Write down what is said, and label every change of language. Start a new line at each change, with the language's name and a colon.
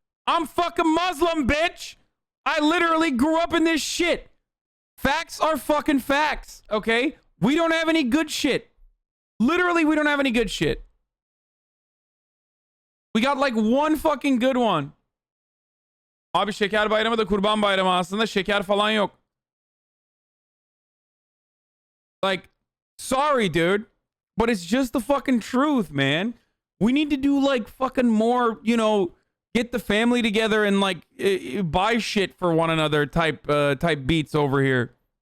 English: I'm fucking Muslim, bitch. I literally grew up in this shit. Facts are fucking facts, okay? We don't have any good shit. Literally, we don't have any good shit. We got like one fucking good one.
Turkish: Abi şeker bayramı da kurban bayramı aslında şeker falan yok.
English: Like, sorry, dude, but it's just the fucking truth, man. We need to do like fucking more, get the family together and like buy shit for one another type beats over here.